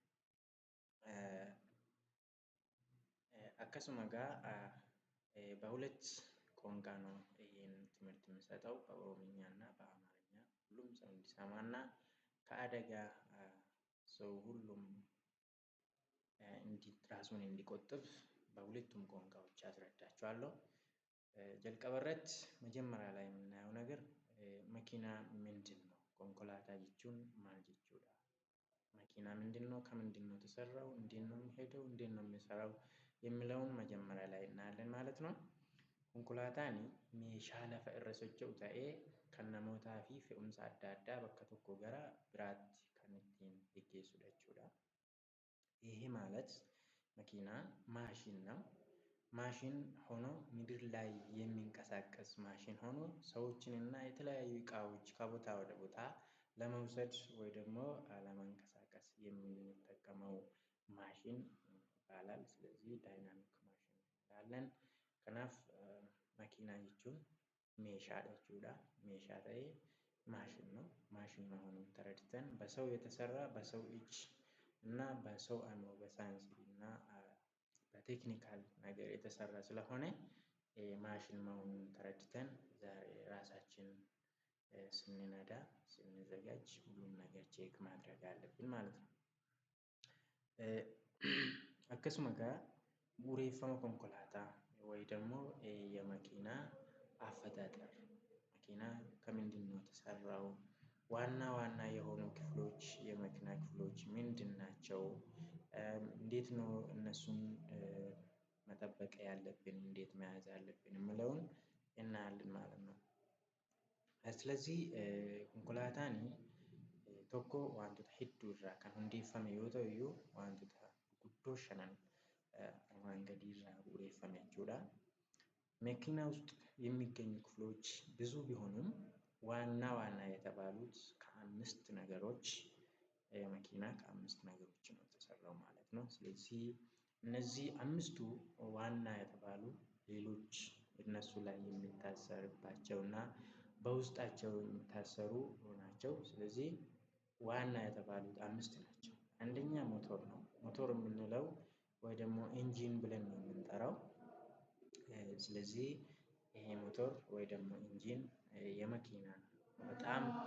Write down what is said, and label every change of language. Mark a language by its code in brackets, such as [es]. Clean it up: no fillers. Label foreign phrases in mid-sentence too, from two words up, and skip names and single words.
[am] akkasuma በሁለት ቋንቋ ነው ይሄን ትምህርት የምሰጠው በኦሮምኛና በአማርኛ ሁሉም ሰው እንዲሰማና ከአደጋ ሰው ሁሉም ራሱን እንዲቆጥብ በሁለቱም ቋንቋዎች አስረዳችኋለሁ። ጀልቀበረት መጀመሪያ ላይ የምናየው ነገር መኪና ምንድነው? [om] konkolaataa jechuun maal jechuudha? [am] መኪና ምንድነው? ከምንድነው የተሰራው? እንዴት ነው የሚሄደው? እንዴት ነው የሚሰራው? የሚለውን መጀመሪያ ላይ እናያለን ማለት ነው። [om] konkolaataan meeshaa lafa irra socho'u ta'ee kan namootaa fi fe'umsa adda addaa bakka tokko gara biraatti kan ittiin geggeessudha jechuudha. [am] ይሄ ማለት መኪና ማሽን ነው። ማሽን ሆኖ ምድር ላይ የሚንቀሳቀስ ማሽን ሆኖ ሰዎችንና የተለያዩ እቃዎች ከቦታ ወደ ቦታ ለመውሰድ ወይ ደግሞ ለማንቀሳቀስ የምንጠቀመው ማሽን ይባላል። ስለዚህ ዳይናሚክ ማሽን እንላለን። ከናፍ መኪና [om] jechuun meeshaadha jechuudha. meeshaa ta'ee [am] ማሽን ነው። ማሽን መሆኑን ተረድተን በሰው የተሰራ በሰው እጅ እና በሰው አእምሮ በሳይንስ እና በቴክኒካል ነገር የተሰራ ስለሆነ ማሽን መሆኑን ተረድተን ዛሬ ራሳችን ስንነዳ ስንዘጋጅ ሁሉም ነገር ቼክ ማድረግ አለብን ማለት ነው። [om] akkasuma bu'uureffama konkolaataa [am] ወይ ደግሞ የመኪና አፈጣጠር መኪና ከምንድን ነው የተሰራው? ዋና ዋና የሆኑ ክፍሎች የመኪና ክፍሎች ምንድን ናቸው? እንዴት ነው እነሱን መጠበቅ ያለብን? እንዴት መያዝ ያለብን የሚለውን እናያለን ማለት ነው። ስለዚህ [om] ኮንኮላታኒ tokko wantoota hedduu irraa kan hundeeffame yoo ta'u iyyuu wantoota guddoo shanan armaan gadii irraa bu'uureffame jechuudha. [am] መኪና ውስጥ የሚገኙ ክፍሎች ብዙ ቢሆኑም ዋና ዋና የተባሉት ከአምስት ነገሮች መኪና ከአምስት ነገሮች ነው የተሰራው ማለት ነው። ስለዚህ እነዚህ አምስቱ ዋና የተባሉ ሌሎች እነሱ ላይ የሚታሰርባቸውና በውስጣቸው የሚታሰሩ ናቸው። ስለዚህ ዋና የተባሉት አምስት ናቸው። አንደኛ ሞተር ነው። ሞተር የምንለው ወይ ደግሞ ኢንጂን ብለን ነው የምንጠራው። ስለዚህ ይሄ ሞተር ወይ ደግሞ ኢንጂን የመኪና በጣም